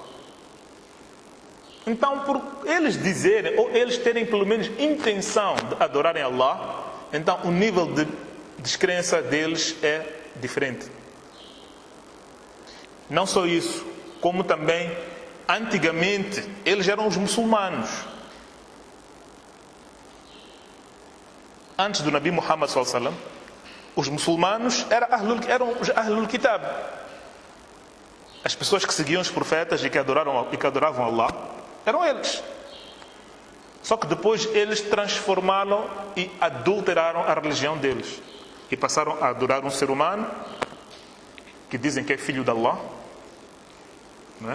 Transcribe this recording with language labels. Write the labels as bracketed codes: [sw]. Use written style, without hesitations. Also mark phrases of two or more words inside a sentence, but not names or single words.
[pt] Então, por eles dizerem, ou eles terem pelo menos intenção de adorarem Allah, então o nível de descrença deles é diferente. Não só isso, como também, antigamente, eles eram os muçulmanos. Antes do Nabi Muhammad [ar] صلى الله عليه وسلم, [pt] os muçulmanos eram os [ar] أهل الكتاب. [pt] As pessoas que seguiam os profetas e que adoravam Allah, eram eles. Só que depois eles transformaram e adulteraram a religião deles. E passaram a adorar um ser humano que dizem que é filho de Allah, não é?